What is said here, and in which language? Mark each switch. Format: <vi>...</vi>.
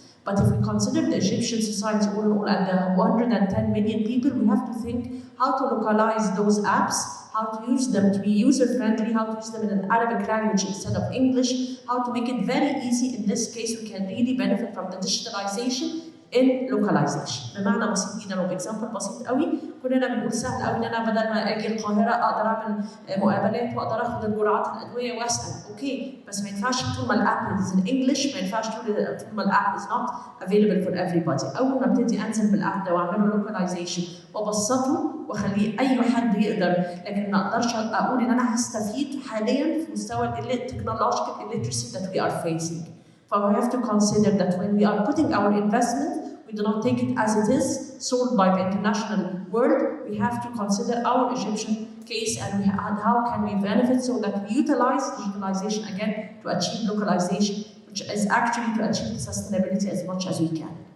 <en>But if we consider the Egyptian society all in all and the 110 million people, we have to think how to localize those apps, how to use them to be user-friendly, how to use them in an Arabic language instead of English, how to make it very easy. In this case, we can really benefit from the digitalization in localization.</en> <ar>بمعنى بسيط جدا وبإكزامبل بسيط قوي، كلنا بنقول سهل قوي ان انا بدل ما اجي القاهره اقدر اعمل مقابلات واقدر اخد الجرعات الادويه واسال، اوكي، بس ما ينفعش طول ما</ar> <en>الاب is English,</en> <ar>ما ينفعش طول ما</ar> <en>الاب is not available for everybody.</en> <ar>اول ما ابتدي انزل بالاب ده واعمل له لوكاليزيشن وابسطه واخليه اي حد يقدر، لكن ما اقدرش اقول ان انا هستفيد حاليا في مستوى</ar> <en>التكنولوجيكال illiteracy that we are facing. But we have to consider that when we are putting our investment, we do not take it as it is, sold by the international world. We have to consider our Egyptian case and how can we benefit so that we utilize digitalization again to achieve localization, which is actually to achieve sustainability as much as we can.</en>